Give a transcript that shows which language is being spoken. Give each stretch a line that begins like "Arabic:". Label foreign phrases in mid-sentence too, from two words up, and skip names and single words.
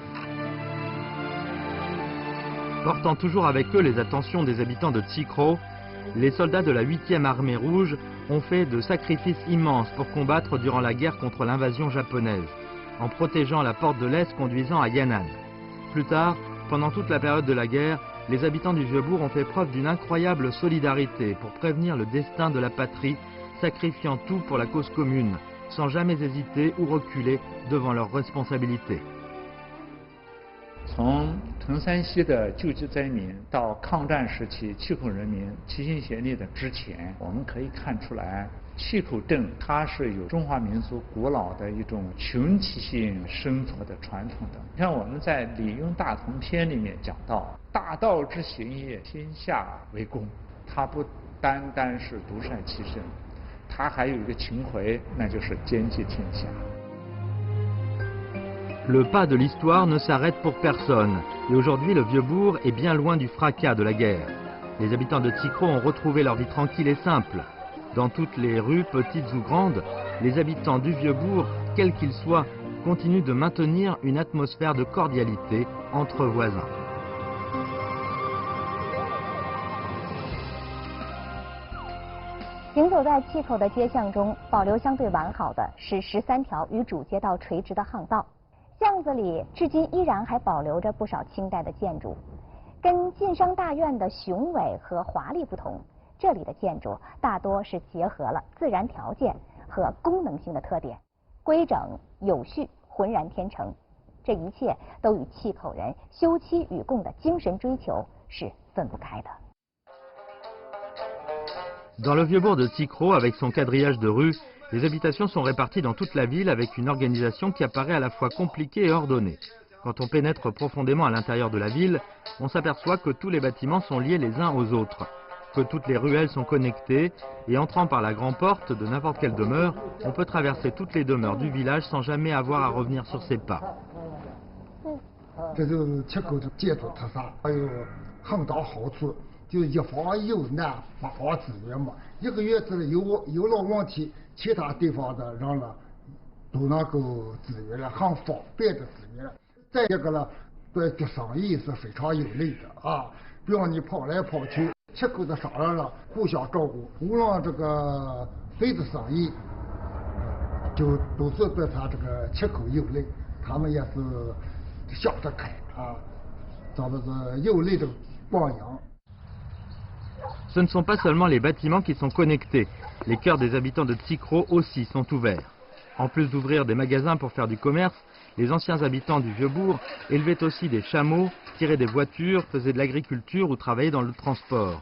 French: Portant toujours avec eux les attentions des habitants de Tikro, les soldats de la 8e armée rouge ont fait de sacrifices immenses pour combattre durant la guerre contre l'invasion japonaise, en protégeant la porte de l'Est conduisant à Yan'an. Plus tard, pendant toute la période de la guerre, les habitants du Vieux-Bourg ont fait preuve d'une incroyable solidarité pour prévenir le destin de la patrie, sacrifiant tout pour la cause commune, sans jamais hésiter ou reculer devant leurs responsabilités.
Chinese: 从藤山西的救济灾民到抗战时期碛口人民齐心协力的之前，我们可以看出来，碛口镇它是有中华民族古老的一种群体性生活的传统的。你看我们在《礼运大同篇》里面讲到，大道之行也，天下为公。它不单单是独善其身，它还有一个情怀，那就是兼济天下。
French: Le pas de l'histoire ne s'arrête pour personne, et aujourd'hui le Vieux-Bourg est bien loin du fracas de la guerre. Les habitants de Tsikro ont retrouvé leur vie tranquille et simple. Dans toutes les rues, petites ou grandes, les habitants du Vieux-Bourg, quels qu'ils soient, continuent de maintenir une atmosphère de cordialité entre voisins.
Chinese: 行走在碛口的街巷中，保留相对完好的是13条与主街道垂直的巷道。巷子里至今依然还保留着不少清代的建筑，跟晋商大院的雄伟和华丽不同，这里的建筑大多是结合了自然条件和功能性的特点，规整有序，浑然天成。这一切都与碛口人休戚与共的精神追求是分不开的。
French: Dans le Vieux-Bourg de Tsikro, avec son quadrillage de rues, les habitations sont réparties dans toute la ville avec une organisation qui apparaît à la fois compliquée et ordonnée. Quand on pénètre profondément à l'intérieur de la ville, on s'aperçoit que tous les bâtiments sont liés les uns aux autres, que toutes les ruelles sont connectées, et entrant par la grande porte de n'importe quelle demeure, on peut traverser toutes les demeures du village sans jamais avoir à revenir sur ses pas.
Chinese: 这就是碛口的建筑特色，还有很大好处。就一方有难，八方支援嘛。一个月之内有了问题，其他地方的人呢都能够支援了，很方便的支援。再一个呢，对做生意是非常有利的啊。比方你跑来跑去，碛口的商人呢互相照顾，无论这个谁的生意，就都是对他这个碛口有利，他们也是想得开啊，咱们是有利的榜样。
French: Ce ne sont pas seulement les bâtiments qui sont connectés, les cœurs des habitants de Tsikro aussi sont ouverts. En plus d'ouvrir des magasins pour faire du commerce, les anciens habitants du Vieux-Bourg élevaient aussi des chameaux, tiraient des voitures, faisaient de l'agriculture ou travaillaient dans le transport.